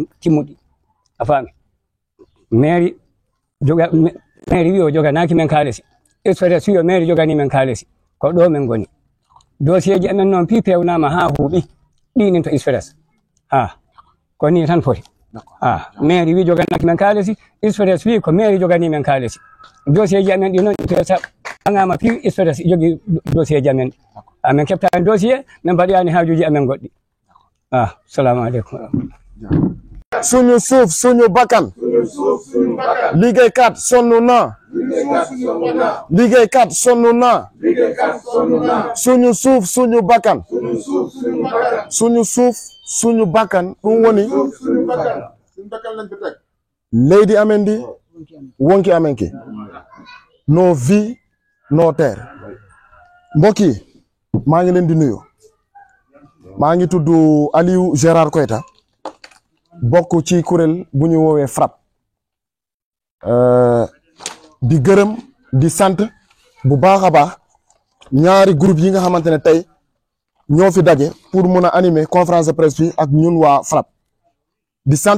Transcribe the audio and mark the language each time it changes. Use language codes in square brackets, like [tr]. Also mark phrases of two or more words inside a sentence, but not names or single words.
[ff] timmuɗi a faami mairie wi o joganaki men kaalisi express wi o mairie jogani men kaalisi ko ɗo men goni dossier ji amen noon pi pewnama ha huuɓi ɗinin to express ko ni tan foti mairie wi joganaki men kaalisi express wi ko mairie jogani men kaalisi dossier ji amen ɗi noon ɓaŋama pi express jogi dossier ji amen amen keɓtani dossier min mbaɗiyani haajuji amen goɗɗi [ar] السلام عليكم [wo] suñu suuf suñu bakkan liggéeykat sonn na liggéeykat sonn na suñu suuf suñu bakkan suñu suuf suñu bakkan [ff] ɗum woni leydi amen ndi wonki amen ki [fr] nos vies nos terres [wo] mbokk yi maa ngi leen di nuyu maa ngi tudd Aliou Gérard Koita bokk ci kuréel bu ñu woowee FRAPP di gërëm di sant bu baax a baax ñaari groupe yi nga xamante ne tey ñoo fi daje pour mun a animer [fr] conférence de presse [wo] bi ak ñun waa FRAPP di sant